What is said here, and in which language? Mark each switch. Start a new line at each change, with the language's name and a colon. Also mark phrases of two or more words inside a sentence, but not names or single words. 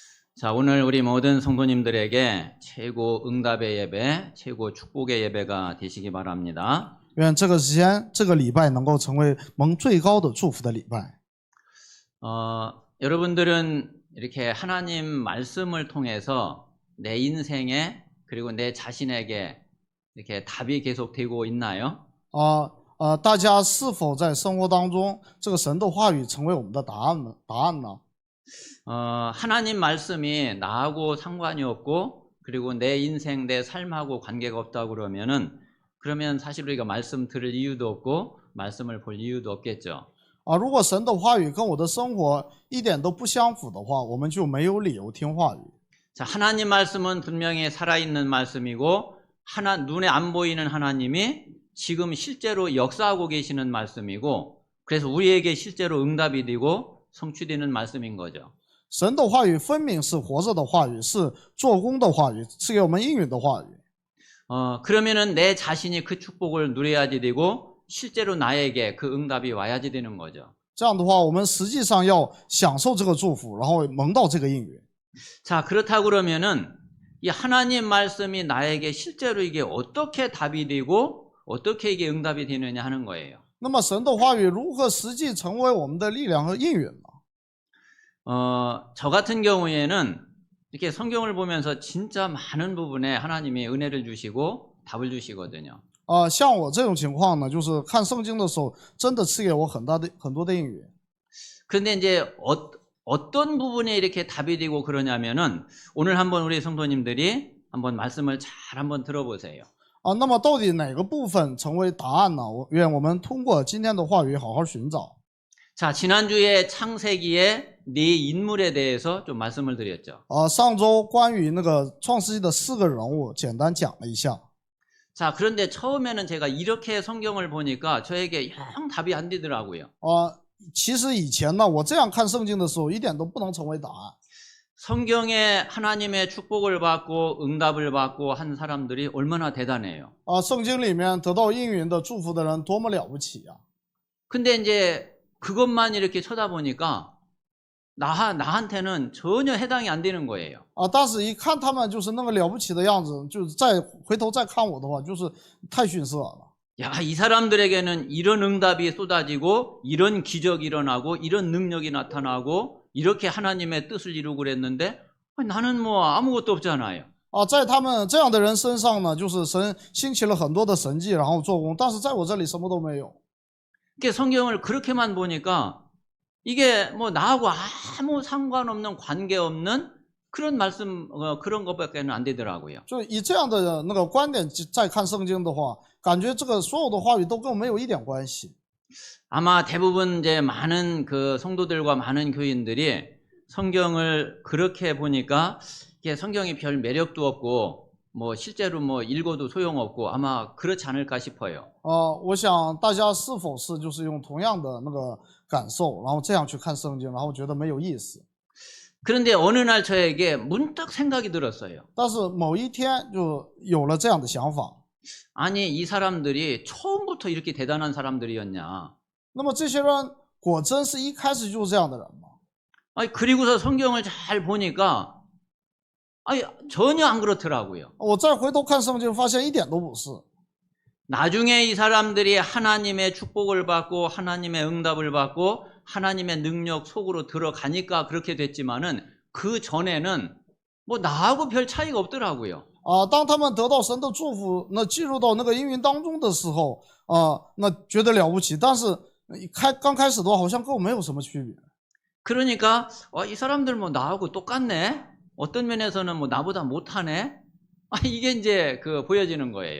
Korean: 자, 오늘 우리 모든 성도님들에게 최고 응답의 예배, 최고 축복의 예배가 되시기 바랍니다.
Chinese: 愿这个时间、这个礼拜能够成为蒙最高的祝福的礼拜。
Korean: 여러분들은 이렇게 하나님 말씀을 통해서 내 인생에 그리고 내 자신에게 이렇게 답이 계속 되고 있나요?
Chinese: 大家是否在生活当中，这个神的话语成为我们的答案呢？
Korean: 하나님 말씀이 나하고 상관이 없고 그리고 내 인생, 내 삶하고 관계가 없다고 그러면 사실 우리가 말씀 들을 이유도 없고 말씀을 볼 이유도 없겠죠.
Chinese: 如果神的话语跟我的生活一点都不相符的话，我们就没有理由听话语。
Korean: 자, 하나님 말씀은 분명히 살아있는 말씀이고 눈에 안 보이는 하나님이 지금 실제로 역사하고 계시는 말씀이고 그래서 우리에게 실제로 응답이 되고 성취되는 말씀인 거죠.
Chinese: 神的话语分明是活着的话语，是做工的话语，是给我们应允的话语。
Korean: 그러면은 내 자신이 그 축복을 누려야지 되고 실제로 나에게 그 응답이 와야지 되는 거죠.
Chinese: 这样的话，我们实际上要享受这个祝福，然后蒙到这个应允。
Korean: 자, 그렇다고 그러면은 이 하나님 말씀이 나에게 실제로 이게 어떻게 답이 되고 어떻게 이게 응답이 되느냐 하는 거예요.
Chinese: 那么神的话语如何实际成为我们的力量和应允呢？
Korean: 저 같은 경우에는 이렇게 성경을 보면서 진짜 많은 부분에 하나님이 은혜를 주시고 답을 주시거든요.
Chinese: 像我这种情况呢，就是看圣经的时候，真的赐给我很多的应允。
Korean: 그런데 이제 어떤 부분에 이렇게 답이 되고 그러냐면은 오늘 한번 우리 성도님들이 한번 말씀을 잘 한번 들어보세요.
Chinese: 那么到底哪个部分成为答案呢？愿我们通过今天的话语好好寻找。
Korean: 자, 지난주에 창세기의 네 인물에 대해서 좀 말씀을 드렸죠.
Chinese: 上周关于那个创世纪的4个人物简单讲了一下。
Korean: 자, 그런데 처음에는 제가 이렇게 성경을 보니까 저에게 영 답이 안 되더라고요.
Chinese: 其实以前呢，我这样看圣经的时候，一点都不能成为答案。
Korean: 성경에 하나님의 축복을 받고 응답을 받고 한 사람들이 얼마나 대단해요.
Chinese: 圣经里面得到应允的祝福的人多么了不起呀！
Korean: 근데 이제 그것만 이렇게 쳐다보니까 나한테는 전혀 해당이 안 되는 거예요.
Chinese: 但是一看他们就是那个了不起的样子，就是再回头再看我的话，就是太逊色了。
Korean: 야, 이 사람들에게는 이런 응답이 쏟아지고 이런 기적이 일어나고 이런 능력이 나타나고 이렇게 하나님의 뜻을 이루고 그랬는데 나는 뭐 아무것도 없잖아요.
Chinese: 在他们这样的人身上呢，就是神兴起了很多的神迹，然后做工，但是在我这里什么都没有。
Korean: 그러니까 성경을 그렇게만 보니까 이게 뭐 나하고 아무 상관없는 관계없는 그런 말씀 그런 것밖에는 안 되더라고요.
Chinese: 就以这样的那个观点再看圣经的话，感觉这个所有的话语都跟我没有一点关系。
Korean: 아마 대부분 이제 많은 그 성도들과 많은 교인들이 성경을 그렇게 보니까 이게 성경이 별 매력도 없고 뭐 실제로 뭐 읽어도 소용없고 아마 그렇지 않을까 싶어요.
Chinese: 我想大家是否是就是用同样的那个感受，然后这样去看圣经，然后觉得没有意思。
Korean: 그런데 어느 날 저에게 문득 생각이 들었어요.
Chinese: 但是某一天就有了这样的想法。
Korean: 아니, 이 사람들이 처음부터 이렇게 대단한 사람들이었냐?
Chinese: 那么这些人果真是一开始就是这样的人吗？
Korean: 아니, 그리고서 성경을 잘 보니까 아니, 전혀 안 그렇더라고요.
Chinese: 我再回头看圣经，发现一点都不是。
Korean: 나중에 이 사람들이 하나님의 축복을 받고 하나님의 응답을 받고 하나님의 능력 속으로 들어가니까 그렇게 됐지만은 그 전에는 뭐 나하고 별 차이가 없더라고요.
Chinese: 当他们得到神的祝福，那进入到那个应允当中的时候，那觉得了不起，但是刚开始的话，好像跟我没有什么区别。
Korean: 그러니까 이 사람들 뭐 나하고 똑같네. 어떤 면에서는 뭐 나보다 못하네. 이게 이제 그 보여지는 거예요.